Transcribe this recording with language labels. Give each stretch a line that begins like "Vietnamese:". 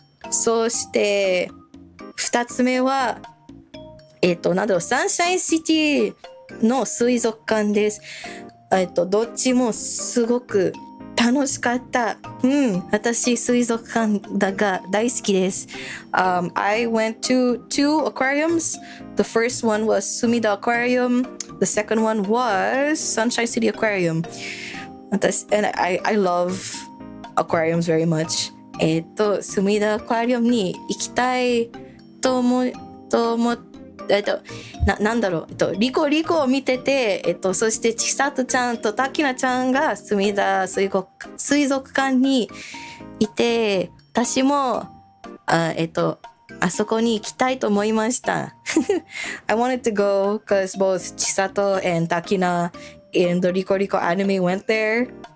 Japanese: そして2つ目はサンシャインシティの水族館です。どっちもすごく楽しかった。私水族館が大好きです。
English: I went to 2 aquariums. The first one was Sumida Aquarium. The second one was Sunshine City Aquarium. And I love aquariums very much.
Japanese: スミダアクアリウムに行きたいと思ってなんだろう、リコを見てて、そしてちさとちゃんとたきなちゃんがすみだ水族館にいて、私もあそこに行きたいと思いました。
English: I wanted to go because both Chisato and Takina in the Rico anime went there.